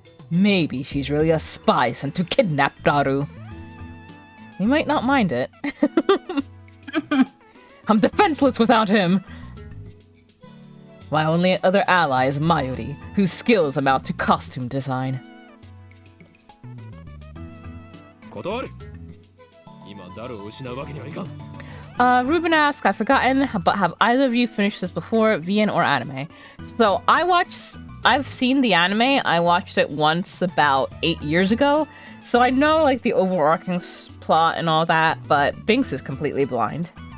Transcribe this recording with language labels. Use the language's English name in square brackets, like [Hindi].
[English] Maybe she's really a spy sent to kidnap Daru. He might not mind it. I'm defenseless without him! My only other ally is Mayuri, whose skills amount to costume design. [Japanese] 断る。今ダルを失うわけにはいかん。 [English] Ruben asks, I've forgotten, but have either of you finished this before, VN or anime? So I've seen the anime. I watched it once about 8 years ago. So I know like the overarching plot and all that, but Binks is completely blind.